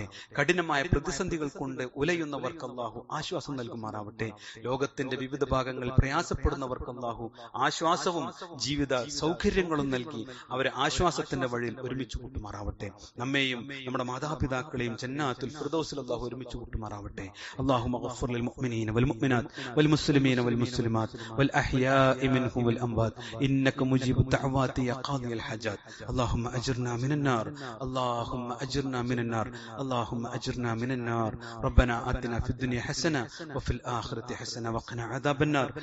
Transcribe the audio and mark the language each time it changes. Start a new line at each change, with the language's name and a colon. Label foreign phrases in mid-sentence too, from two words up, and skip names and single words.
Malayalam: കഠിനമായ പ്രതിസന്ധികൾ കൊണ്ട് ഉലയുന്നവർക്ക് അള്ളാഹു ആശ്വാസം നൽകുമാറാവട്ടെ. ലോകത്തിന്റെ വിവിധ ഭാഗങ്ങളിൽ പ്രയാസപ്പെടുന്നവർക്ക് അള്ളാഹു ആശ്വാസവും ജീവിത സൗകര്യങ്ങളും നൽകി അവരെ ആശ്വാസത്തിന്റെ വഴിയിൽ ഒരുമിച്ച് കൂട്ടുമാറാവട്ടെ. നമ്മെയും നമ്മുടെ മാതാപിതാക്കളെയും ജന്നാത്തുൽ ഫിർദൗസിൽ അള്ളാഹു ഒരുമിച്ച് കൂട്ടുമാറാവട്ടെ.
Arabic: അല്ലാഹുമ്മ اغفر للمؤمنين والمؤمنات والمسلمين والمسلمات والأحياء منهم والأموات إنك مجيب الدعوات يا قاضي الحاجات. اللهم أجرنا من النار، اللهم أجرنا من النار، اللهم أجرنا من النار. ربنا آتنا في الدنيا حسنة وفي الآخرة حسنة وقنا عذاب النار.